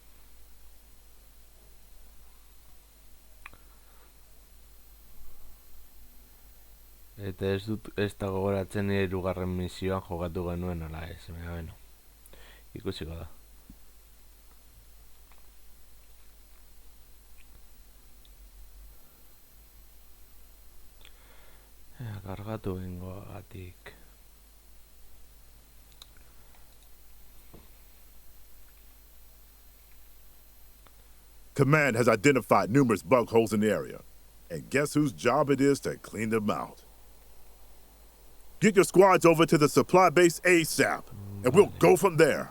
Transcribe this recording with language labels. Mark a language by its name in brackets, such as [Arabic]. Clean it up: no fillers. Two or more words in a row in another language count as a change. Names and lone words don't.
[Basque] Eta ez da gogoratzen nire hirugarren misioan jokatu genuen ala ez, bueno, ikusiko da. Kargatu bengoagatik. [English] Command has identified numerous bug holes in the area, and guess whose job it is to clean them out? Get your squads over to the supply base ASAP, and we'll go from there.